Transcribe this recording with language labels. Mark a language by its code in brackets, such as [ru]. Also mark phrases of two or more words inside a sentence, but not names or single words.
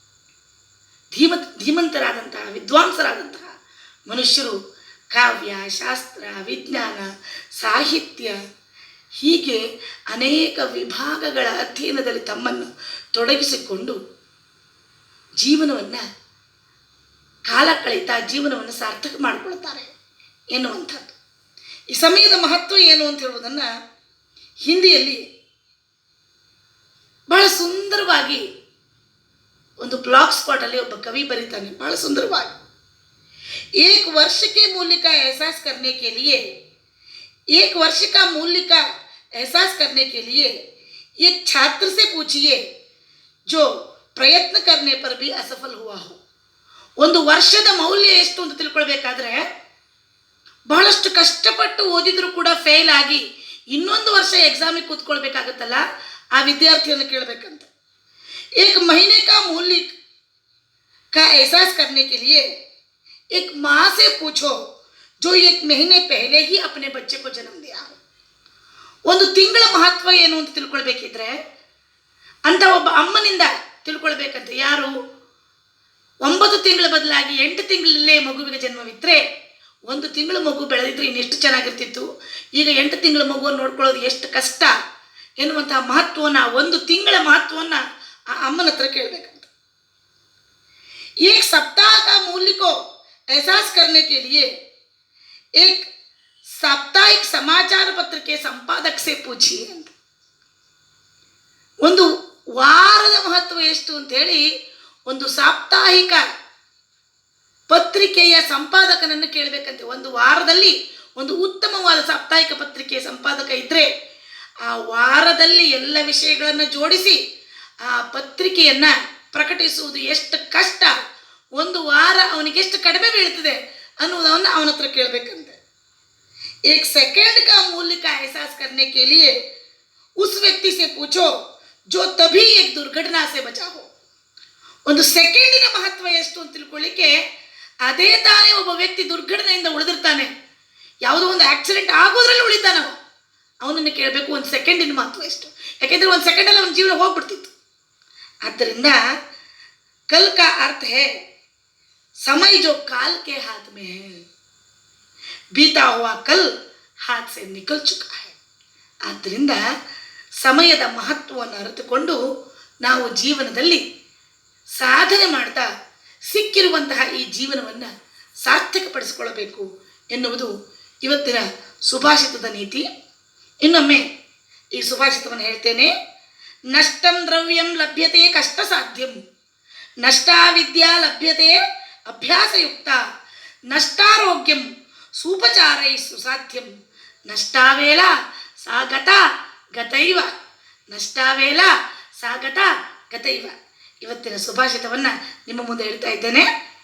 [kn] ಧೀಮಂತರಾದಂತಹ ವಿದ್ವಾಂಸರಾದಂತಹ ಮನುಷ್ಯರು ಕಾವ್ಯ, ಶಾಸ್ತ್ರ, ವಿಜ್ಞಾನ, ಸಾಹಿತ್ಯ ಹೀಗೆ ಅನೇಕ ವಿಭಾಗಗಳ ಅಧ್ಯಯನದಲ್ಲಿ ತಮ್ಮನ್ನು ತೊಡಗಿಸಿಕೊಂಡು ಜೀವನವನ್ನು ಕಾಲ ಕಳೀತಾ ಜೀವನವನ್ನು ಸಾರ್ಥಕ ಮಾಡಿಕೊಳ್ತಾರೆ ಎನ್ನುವಂಥದ್ದು. ಈ ಸಮಯದ ಮಹತ್ವ ಏನು ಅಂತ ಹೇಳುವುದನ್ನು ಹಿಂದಿಯಲ್ಲಿ ಬಹಳ ಸುಂದರವಾಗಿ ಒಂದು ಬ್ಲಾಗ್ ಸ್ಪಾಟಲ್ಲಿ ಒಬ್ಬ ಕವಿ ಬರೀತಾನೆ, ಬಹಳ ಸುಂದರವಾಗಿ. [hi] एक वर्ष के मूल्य का एहसास करने के लिए, एक वर्ष का मूल्य का एहसास करने के लिए एक छात्र से पूछिए जो ಪ್ರಯತ್ನ करने पर भी असफल हुआ हो. [kn] ಒಂದು ವರ್ಷದ ಮೌಲ್ಯ ಎಷ್ಟು ಅಂತ ತಿಳ್ಕೊಳ್ಬೇಕಾದ್ರೆ ಬಹಳಷ್ಟು ಕಷ್ಟಪಟ್ಟು ಓದಿದ್ರು ಕೂಡ ಫೇಲ್ ಆಗಿ ಇನ್ನೊಂದು ವರ್ಷ ಎಕ್ಸಾಮಿಗೆ ಕೂತ್ಕೊಳ್ಬೇಕಾಗತ್ತಲ್ಲ, ಆ ವಿದ್ಯಾರ್ಥಿಯನ್ನು ಕೇಳಬೇಕಂತ. [hi] एक महीने का मूल्य का एहसास करने के लिए एक माँ से पूछो जो एक महीने पहले ही अपने बच्चे को जन्म दिया हो. [kn] ಒಂದು ತಿಂಗಳ ಮಹತ್ವ ಏನು ಅಂತ ತಿಳ್ಕೊಳ್ಬೇಕಿದ್ರೆ ಅಂತ ಒಬ್ಬ ಅಮ್ಮನಿಂದ ತಿಳ್ಕೊಳ್ಬೇಕಂತ. ಯಾರು 9 ತಿಂಗಳ ಬದಲಾಗಿ 8 ತಿಂಗಳಲ್ಲೇ ಮಗುವಿಗೆ ಜನ್ಮವಿತ್ತರೆ, 1 ತಿಂಗಳ ಮಗು ಬೆಳೆದಿದ್ರೆ ಇನ್ನೆಷ್ಟು ಚೆನ್ನಾಗಿರ್ತಿತ್ತು. ಈಗ 8 ತಿಂಗಳ ಮಗುವನ್ನು ನೋಡ್ಕೊಳ್ಳೋದು ಎಷ್ಟು ಕಷ್ಟ ಎನ್ನುವಂತಹ ಮಹತ್ವವನ್ನು, 1 ತಿಂಗಳ ಮಹತ್ವವನ್ನು ಆ ಅಮ್ಮನ ಹತ್ರ ಕೇಳಬೇಕಂತ. [hi] एक सप्ताह का मूल्य को एहसास करने के लिए एक साप्ताहिक समाचार पत्र के संपादक से पूछिए ಅಂತ. [kn] ಒಂದು ವಾರದ ಮಹತ್ವ ಎಷ್ಟು ಅಂತ ಹೇಳಿ ಒಂದು ಸಾಪ್ತಾಹಿಕ ಪತ್ರಿಕೆಯ ಸಂಪಾದಕನನ್ನು ಕೇಳಬೇಕಂತೆ. ಒಂದು ವಾರದಲ್ಲಿ ಒಂದು ಉತ್ತಮವಾದ ಸಾಪ್ತಾಹಿಕ ಪತ್ರಿಕೆಯ ಸಂಪಾದಕ ಇದ್ದರೆ ಆ ವಾರದಲ್ಲಿ ಎಲ್ಲ ವಿಷಯಗಳನ್ನು ಜೋಡಿಸಿ ಆ ಪತ್ರಿಕೆಯನ್ನು ಪ್ರಕಟಿಸುವುದು ಎಷ್ಟು ಕಷ್ಟ, ಒಂದು ವಾರ ಅವನಿಗೆ ಎಷ್ಟು ಕಡಿಮೆ ಬೀಳ್ತದೆ ಅನ್ನುವುದನ್ನು ಅವನ ಹತ್ರ ಕೇಳಬೇಕಂತೆ. [hi] एक सेकंड का मूल्य का एहसास करने के लिए उस व्यक्ति से पूछो जो तभी एक दुर्घटना से बचा हो. [kn] ಒಂದು ಸೆಕೆಂಡಿನ ಮಹತ್ವ ಎಷ್ಟು ಅಂತ ತಿಳ್ಕೊಳ್ಳಿಕ್ಕೆ ಅದೇ ತಾನೇ ಒಬ್ಬ ವ್ಯಕ್ತಿ ದುರ್ಘಟನೆಯಿಂದ ಉಳಿದಿರ್ತಾನೆ, ಯಾವುದೋ ಒಂದು ಆಕ್ಸಿಡೆಂಟ್ ಆಗೋದ್ರಲ್ಲಿ ಉಳಿತಾನವ, ಅವನನ್ನು ಕೇಳಬೇಕು ಒಂದು ಸೆಕೆಂಡಿನ ಮಹತ್ವ ಎಷ್ಟು. ಯಾಕೆಂದರೆ ಒಂದು ಸೆಕೆಂಡಲ್ಲಿ ಅವನ ಜೀವನ ಹೋಗ್ಬಿಡ್ತಿತ್ತು. [hi] ಆದ್ದರಿಂದ कल का अर्थ है समय जो काल के हाथ में है, बीता हुआ कल हाथ से निकल चुका है. [kn] ಆದ್ದರಿಂದ ಸಮಯದ ಮಹತ್ವವನ್ನು ಅರಿತುಕೊಂಡು ನಾವು ಜೀವನದಲ್ಲಿ ಸಾಧನೆ ಮಾಡ್ತಾ ಸಿಕ್ಕಿರುವಂತಹ ಈ ಜೀವನವನ್ನು ಸಾರ್ಥಕಪಡಿಸಿಕೊಳ್ಳಬೇಕು ಎನ್ನುವುದು ಇವತ್ತಿನ ಸುಭಾಷಿತದ ನೀತಿ. ಇನ್ನೊಮ್ಮೆ ಈ ಸುಭಾಷಿತವನ್ನು ಹೇಳ್ತೇನೆ. [sa] ನಷ್ಟಂ ದ್ರವ್ಯಂ ಲಭ್ಯತೆ ಕಷ್ಟ ಸಾಧ್ಯಂ, ನಷ್ಟಾ ವಿದ್ಯಾ ಲಭ್ಯತೆ ಅಭ್ಯಾಸಯುಕ್ತ, ನಷ್ಟಾರೋಗ್ಯಂ ಸೂಪಚಾರೈ ಸುಸಾಧ್ಯಂ, ನಷ್ಟಾವೇಲ ಸಾಗತ ಗತೈವ, ನಷ್ಟಾವೇಲ ಸಾಗತ ಗತೈವ. [kn] ಇವತ್ತಿನ ಸುಭಾಷಿತವನ್ನು ನಿಮ್ಮ ಮುಂದೆ ಹೇಳ್ತಾ ಇದ್ದೇನೆ.